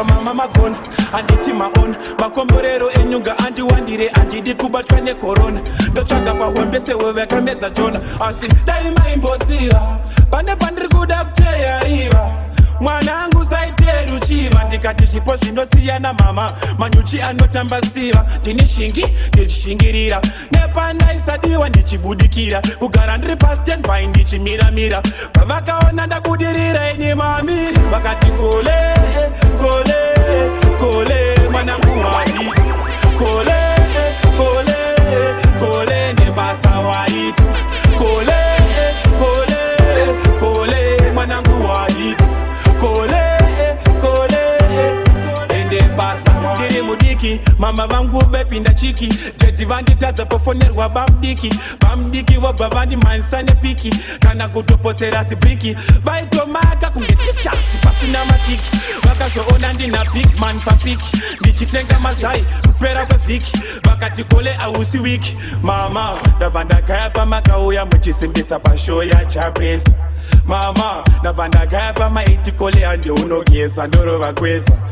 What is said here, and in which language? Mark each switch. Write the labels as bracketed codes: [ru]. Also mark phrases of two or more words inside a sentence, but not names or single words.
[sn] mama magona anditi maona makomborero enyunga andiwandire andidi kubatwa nekorona ndotsvaga pahombesewe vakamedza jona asi dai maimbosiva pane pandiri kuda kuteyaiva mwanangu saite ruchiva ndikati zvipo zvinosiyana mama manyuchi anotamba siva ndini shingi ndichishingirira nepanaisadiwa ndichibudikira kugara ndiri pastanby ndichimiramira pavakaona ndabudirira ini mami vakati kole kole kole mwanangu waiti kole kole kole nebasa waiti kole kole kole mwanangu waiti kole kole ende basa ndiri mudiki mama vangu vepinda chiki dedi vanditadza pofonerwa bamdiki vobva vandimhanyisa nepiki kana kutopotsera sibhiki vaitomaka kunge tichasi pasina matiki vakazoona ndina [en] big man [sn] papiki ndichitenga mazai kupera kwevhiki vakati kole ausi wiki mama ndabva ndagaya pamakauya muchisimbisa pashow yachapresa mama ndabva ndagaya pamaiti kole handeunogeza ndorova kweza